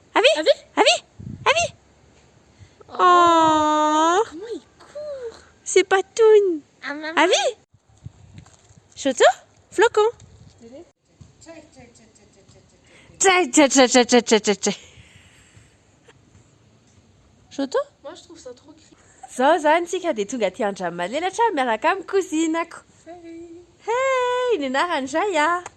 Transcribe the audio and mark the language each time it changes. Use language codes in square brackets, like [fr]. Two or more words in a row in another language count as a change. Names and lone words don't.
[fr] Oh! Comment il court? C'est pas Toon. Avi? Choto? Flocon? Choto? Moi je trouve ça trop cri. [mg] Zao zany tsika dia tonga aty andra malelatra miaraka amin'ny cousinako. Hey! ny anaran'izay a